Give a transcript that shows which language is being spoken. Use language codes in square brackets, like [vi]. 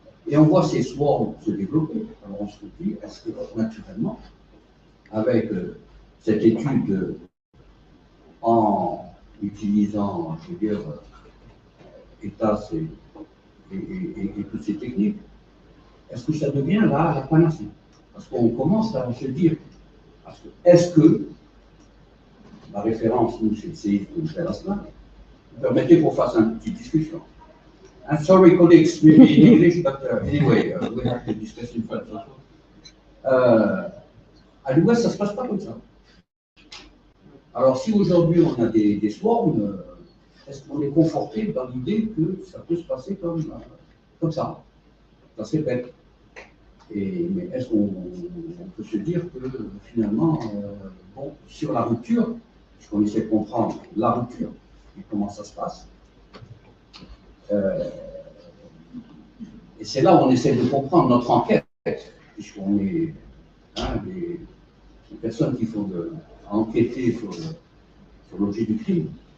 [fr] Et on voit ces swarms se développer. Alors on se dit, est-ce que naturellement, avec cette étude en utilisant, je veux dire, ETAS et toutes ces techniques, est-ce que ça devient là la panacée? Parce qu'on commence à se dire, est-ce que la référence, nous, c'est le séisme que nous fait la semaine, permettez qu'on fasse une petite discussion. [en] I'm sorry, colleagues, maybe in English, but anyway, we have to discuss in French also. [fr] À l'Ouest, ça ne se passe pas comme ça. Alors, si aujourd'hui on a des swarms, est-ce qu'on est conforté dans l'idée que ça peut se passer comme ça? Ça se répète. Mais est-ce qu'on peut se dire que finalement, bon, sur la rupture, puisqu'on essaie de comprendre la rupture et comment ça se passe, et c'est là où on essaie de comprendre notre enquête, puisqu'on est des personnes qui font enquêter sur l'objet du crime.